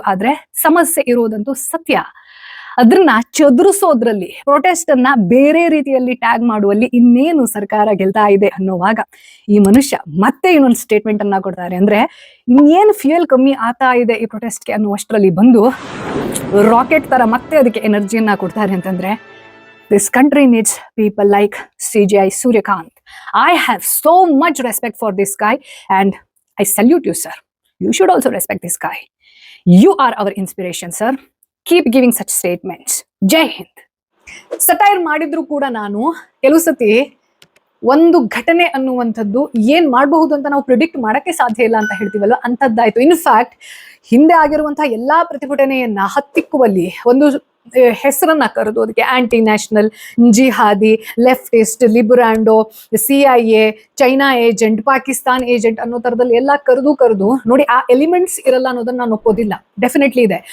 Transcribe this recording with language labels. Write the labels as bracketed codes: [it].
[kn] ಆದ್ರೆ ಸಮಸ್ಯೆ ಇರೋದಂತೂ ಸತ್ಯ. ಅದನ್ನ ಚದುರಿಸೋದ್ರಲ್ಲಿ, ಪ್ರೊಟೆಸ್ಟ್ ಅನ್ನ ಬೇರೆ ರೀತಿಯಲ್ಲಿ ಟ್ಯಾಗ್ ಮಾಡುವಲ್ಲಿ ಇನ್ನೇನು ಸರ್ಕಾರ ಗೆಲ್ತಾ ಇದೆ ಅನ್ನೋವಾಗ ಈ ಮನುಷ್ಯ ಮತ್ತೆ ಇನ್ನೊಂದು ಸ್ಟೇಟ್ಮೆಂಟ್ ಅನ್ನ ಕೊಡ್ತಾರೆ. ಅಂದ್ರೆ ಇನ್ನೇನು ಫ್ಯೂಯಲ್ ಕಮ್ಮಿ ಆಗ್ತಾ ಇದೆ ಈ ಪ್ರೊಟೆಸ್ಟ್ಗೆ ಅನ್ನುವಷ್ಟರಲ್ಲಿ ಬಂದು ರಾಕೆಟ್ ತರ ಮತ್ತೆ ಅದಕ್ಕೆ ಎನರ್ಜಿಯನ್ನ ಕೊಡ್ತಾರೆ. ಅಂತಂದ್ರೆ, [en] this country needs people like CGI Suryakanth. I have so much respect for this guy and I salute you, sir. You should also respect this guy. You are our inspiration, sir. Keep giving such statements. Jai Hind. [kn] Satire ಮಾಡಿದ್ರು ಕೂಡ ನಾನು ಕೆಲವು ಸತಿ ಒಂದು ಘಟನೆ ಅನ್ನುವಂಥದ್ದು ಏನ್ ಮಾಡಬಹುದು ಅಂತ ನಾವು ಪ್ರಿಡಿಕ್ಟ್ ಮಾಡಕ್ಕೆ ಸಾಧ್ಯ ಇಲ್ಲ ಅಂತ ಹೇಳ್ತೀವಲ್ಲ, ಅಂಥದ್ದಾಯ್ತು. ಇನ್ಫ್ಯಾಕ್ಟ್ ಹಿಂದೆ ಆಗಿರುವಂತಹ ಎಲ್ಲಾ ಪ್ರತಿಭಟನೆಯನ್ನ ಹತ್ತಿಕ್ಕುವಲ್ಲಿ ಒಂದು ಹೆಸರನ್ನ ಕರೆದು ಅದಕ್ಕೆ aunty national, jihadi, leftist, ಲಿಬರಾಂಡೋ, CIA, China agent, Pakistan agent ಅನ್ನೋ ತರದಲ್ಲಿ ಎಲ್ಲ ಕರೆದು ನೋಡಿ, ಆ ಎಲಿಮೆಂಟ್ಸ್ ಇರಲ್ಲ ಅನ್ನೋದನ್ನ ನಾನು ಒಪ್ಪೋದಿಲ್ಲ. ಡೆಫಿನೆಟ್ಲಿ ಇದೆ.